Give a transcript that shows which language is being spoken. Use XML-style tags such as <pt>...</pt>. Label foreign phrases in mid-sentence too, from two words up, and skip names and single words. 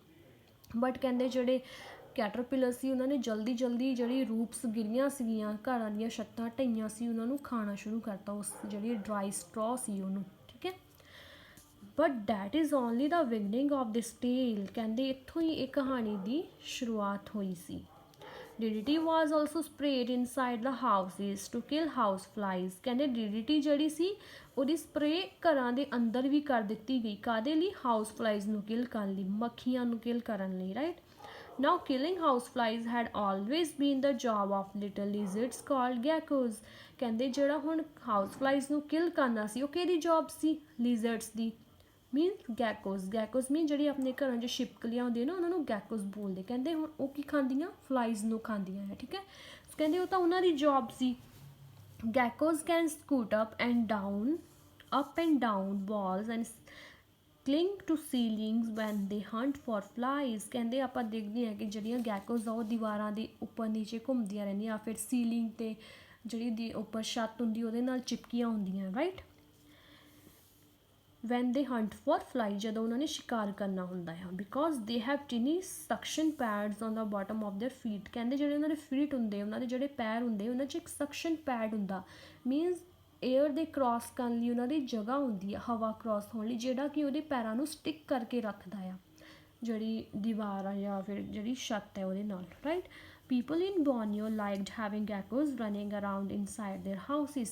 <pa>ਬਟ ਕਹਿੰਦੇ ਜਿਹੜੇ ਕੈਟਰਪਿਲਰ ਸੀ ਉਹਨਾਂ ਨੇ ਜਲਦੀ ਜਿਹੜੀ ਰੂਪਸ ਗਿਰੀਆਂ ਸੀਗੀਆਂ, ਘਰਾਂ ਦੀਆਂ ਛੱਤਾਂ ਢਹੀਆਂ ਸੀ, ਉਹਨਾਂ ਨੂੰ ਖਾਣਾ ਸ਼ੁਰੂ ਕਰਤਾ, ਉਸ ਜਿਹੜੀ</pa> <en>dry straw</en> <pa>ਸੀ ਉਹਨੂੰ, ਠੀਕ ਹੈ।</pa> <en>But that is only the beginning of this tale.</en> <pa>ਕਹਿੰਦੇ ਇੱਥੋਂ ਹੀ ਇਹ ਕਹਾਣੀ ਦੀ ਸ਼ੁਰੂਆਤ ਹੋਈ ਸੀ।</pa> <en>DDT was also sprayed inside the houses to kill house flies।</en> <pa>ਕਹਿੰਦੇ DDT ਜਿਹੜੀ ਸੀ ਉਹਦੀ ਸਪਰੇ ਘਰਾਂ ਦੇ ਅੰਦਰ ਵੀ ਕਰ ਦਿੱਤੀ ਗਈ, ਕਾਹਦੇ ਲਈ,</pa> <en>house flies</en> <pa>ਨੂੰ ਕਿਲ ਕਰਨ ਲਈ, ਮੱਖੀਆਂ ਨੂੰ ਕਿਲ ਕਰਨ ਲਈ, ਰਾਈਟ।</pa> <en>Now killing houseflies had always been the job of little lizards called geckos।</en> <pa>ਕਹਿੰਦੇ ਜਿਹੜਾ ਹੁਣ houseflies ਨੂੰ ਕਿਲ ਕਰਨਾ ਸੀ ਉਹ ਕਿਹਦੀ ਜੌਬ ਸੀ, lizards ਦੀ,</pa> <en>means geckos</en> <pa>ਮੀਨ ਜਿਹੜੀ ਆਪਣੇ ਘਰਾਂ 'ਚ ਛਿਪਕਲੀਆਂ ਹੁੰਦੀਆਂ ਨਾ ਉਹਨਾਂ ਨੂੰ geckos ਬੋਲਦੇ। ਕਹਿੰਦੇ ਹੁਣ ਉਹ ਕੀ ਖਾਂਦੀਆਂ, ਫਲਾਈਜ਼ ਨੂੰ ਖਾਂਦੀਆਂ ਹੈ, ਠੀਕ ਹੈ। ਕਹਿੰਦੇ ਉਹ ਤਾਂ ਉਹਨਾਂ ਦੀ ਜੌਬ ਸੀ।</pa> <en>geckos can scoot up and down walls and cling to ceilings when they hunt for flies।</en> <pa>ਕਹਿੰਦੇ ਆਪਾਂ ਦੇਖਦੇ ਹਾਂ ਕਿ ਜਿਹੜੀਆਂ ਗੈਕੋਜ਼ ਆ ਉਹ ਦੀਵਾਰਾਂ ਦੇ ਉੱਪਰ ਨੀਚੇ ਘੁੰਮਦੀਆਂ ਰਹਿੰਦੀਆਂ, ਫਿਰ ਸੀਲਿੰਗ ਤੇ ਜਿਹੜੀ ਦੀ ਉੱਪਰ ਛੱਤ ਹੁੰਦੀ ਉਹਦੇ ਨਾਲ ਚਿਪਕੀਆਂ ਹੁੰਦੀਆਂ, ਰਾਈਟ।</pa> <en>when they hunt for fly,</en> <pa>ਜਦੋਂ ਉਹਨਾਂ ਨੇ ਸ਼ਿਕਾਰ ਕਰਨਾ ਹੁੰਦਾ ਹੈ,</pa> <en>because they have tiny suction pads on the bottom of their feet।</en> <pa>ਕਹਿੰਦੇ ਜਿਹੜੇ ਉਹਨਾਂ ਦੇ ਫੀਟ ਹੁੰਦੇ, ਉਹਨਾਂ ਦੇ ਜਿਹੜੇ ਪੈਰ ਹੁੰਦੇ, ਉਹਨਾਂ 'ਚ ਇੱਕ</pa> <en>suction pad</en> <pa>ਹੁੰਦਾ,</pa> <en>means air</en> <pa>ਦੇ ਕ੍ਰੋਸ ਕਰਨ ਲਈ ਉਹਨਾਂ ਦੀ ਜਗ੍ਹਾ ਹੁੰਦੀ ਆ, ਹਵਾ ਕ੍ਰੋਸ ਹੋਣ ਲਈ, ਜਿਹੜਾ ਕਿ ਉਹਦੇ ਪੈਰਾਂ ਨੂੰ ਸਟਿਕ ਕਰਕੇ ਰੱਖਦਾ ਆ ਜਿਹੜੀ ਦੀਵਾਰ ਆ ਜਾਂ ਫਿਰ ਜਿਹੜੀ ਛੱਤ ਹੈ ਉਹਦੇ ਨਾਲ, ਰਾਈਟ।</pa> <en>People in Borneo liked having geckos running around inside their houses.</en>